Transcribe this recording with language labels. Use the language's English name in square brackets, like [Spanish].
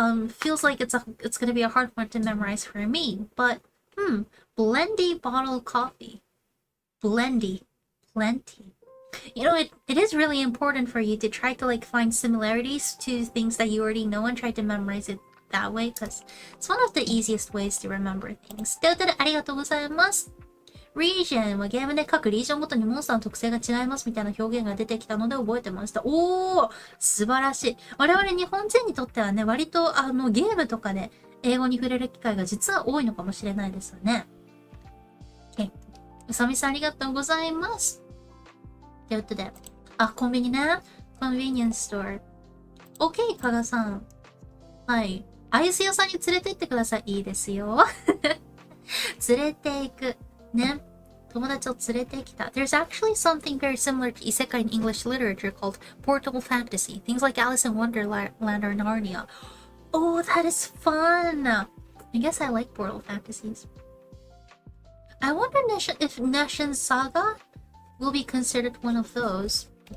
[English] Feels like it's gonna be a hard one to memorize for me. But blendy bottled coffee. Blendy. Plenty. You know, it is really important for you to try to like find similarities to things that you already know and try to memorize it that way, because it's one of the easiest ways to remember things. [Japanese] ということでありがとうございます。region はゲームで各リージョンごとにモンスターの特性が違いますみたいな表現が出てきたので覚えてました。おー、素晴らしい。我々日本人にとってはね、割とゲームとかで英語に触れる機会が実は多いのかもしれないですよね。うさみさんありがとうございます。ということで、コンビニね。コンビニエンスストア。 OK、加賀さん。はい。アイス屋さんに連れて行ってください。いいですよ。連れて行く。ね。友達を連れてきた。 [English] There's actually something very similar to isekai in English literature called portable fantasy. Things like Alice in Wonderland or Narnia. Oh, that is fun! I guess I like portable fantasies. I wonder if Neshin's Saga will be considered one of those.